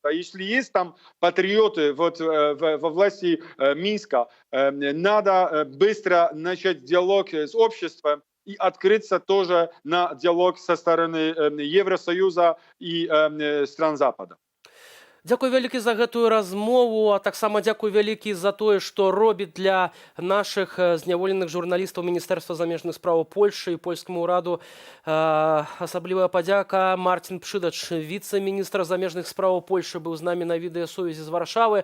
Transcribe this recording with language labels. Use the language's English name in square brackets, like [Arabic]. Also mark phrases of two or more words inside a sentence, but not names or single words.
[Russian] А если есть там патриоты во власти Минска, надо быстро начать диалог с обществом и открыться тоже на диалог со стороны Евросоюза и стран Запада. [Belarusian] Дзякуй вялікі за гэтую размову, а таксама дзякуй вялікі за тое, што робіць для нашых зняволеных журналістаў Міністэрства замежных спраў Польшы і польскаму ўраду. Асаблівая падзяка. Марцін Пшыдач, віцэ-міністр замежных спраў Польшы, быў з намі на відэасувязі з Варшавы.